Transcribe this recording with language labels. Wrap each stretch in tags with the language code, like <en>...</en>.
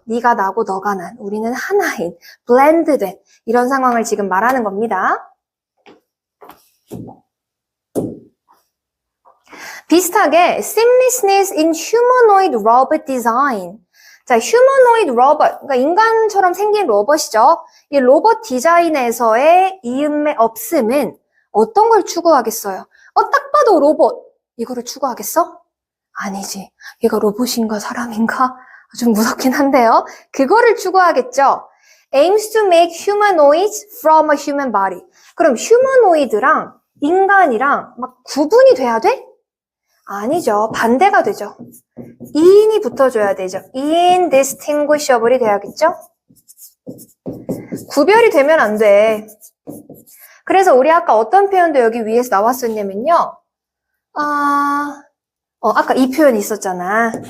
<ko>네가 나고 너가 난, 우리는 하나인, blend된 이런 상황을 지금 말하는 겁니다. 비슷하게</ko> <en>seamlessness in humanoid robot design.</en> <ko>자, humanoid robot, 그러니까 인간처럼 생긴 로봇이죠. 이 로봇 디자인에서의 이음의 없음은 어떤 걸 추구하겠어요? 딱 봐도 로봇, 이거를 추구하겠어? 아니지. 얘가 로봇인가 사람인가? 좀 무섭긴 한데요. 그거를 추구하겠죠.</ko> <en>aims to make humanoids from a human body.</en> <ko>그럼 humanoid랑 인간이랑 막 구분이 돼야 돼? 아니죠. 반대가 되죠. 인이 붙어줘야 되죠. indistinguishable이 돼야겠죠? 구별이 되면 안 돼. 그래서 우리 아까 어떤 표현도 여기 위에서 나왔었냐면요. 아까 이 표현이 있었잖아.</ko>